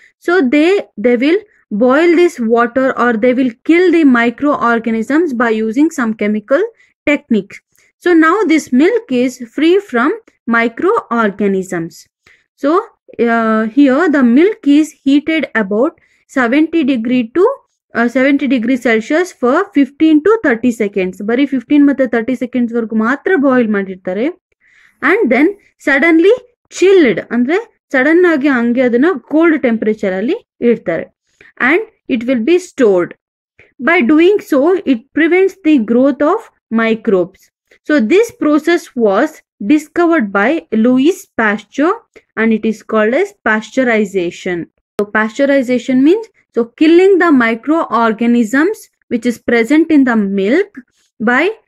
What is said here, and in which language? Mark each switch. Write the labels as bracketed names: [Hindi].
[English] So they will boil this water, or they will kill the microorganisms by using some chemical techniques. So now this milk is free from microorganisms. So here the milk is heated about 70 degrees Celsius for 15 to 30 seconds. [Kannada] ಬರೀ 15 ಮತ್ತೆ 30 seconds ವರೆಗೂ ಮಾತ್ರ boil ಮಾಡಿರ್ತಾರೆ. [English] And then suddenly chilled, [Kannada] ಅಂದ್ರೆ sudden ಆಗಿ ಹಂಗೆ ಅದನ್ನ cold temperature ಅಲ್ಲಿ ಇಡ್ತಾರೆ. [English] And it will be stored. By doing so, it prevents the growth of microbes. So this process was discovered by Louis Pasteur, and it is called as pasteurization. So pasteurization means killing the microorganisms which is present in the milk by